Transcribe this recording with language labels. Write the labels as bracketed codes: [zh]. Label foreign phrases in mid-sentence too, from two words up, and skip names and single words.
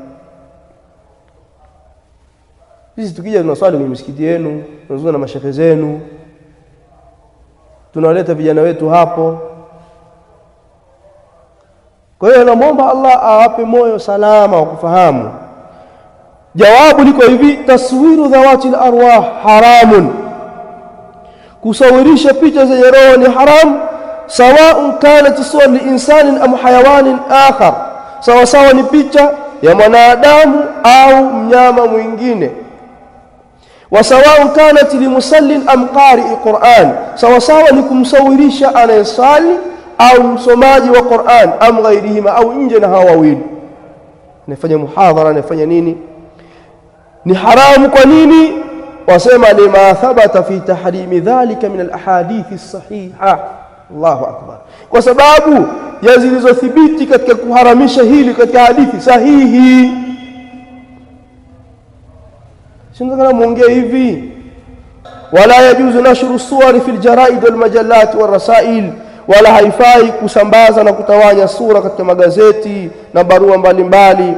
[sw] Sisi tukija tunaswali kwenye misikiti yenu, tunazungumza na mashehe zenu, tunawaleta vijana wetu hapo. Kwa hiyo namuomba Allah awape moyo salama wa kufahamu. Jawabu liko hivi: [ar] تصوير ذوات الأرواح حرام, [sw] kusawirisha picha zenye roho ni haram. [ar] سواء كانت صور لإنسان أم حيوان آخر, [sw] sawa sawa ni picha ya mwanadamu au mnyama mwingine. [ar] وسواء كانت لمصل أم قارئ القرآن, [sw] sawa sawa ni kumsawirisha anayesali au msomaji wa Qur'an, [ar] أم غيرهما, [sw] au nje na hawa wawili, anafanya muhadhara, anafanya nini, ni haramu. Kwa nini? [ar] Wasema لما ثبت في تحريم ذلك من الأحاديث الصحيحة. الله أكبر. [sw] Kwa sababu ya zilizothibiti katika kuharamisha hili katika hadithi sahihi. Sindana muongea hivi: [ar] ولا يجوز نشر الصور في الجرائد والمجلات والرسائل, [sw] wala haifai kusambaza na kutawanya sura katika magazeti na barua mbalimbali.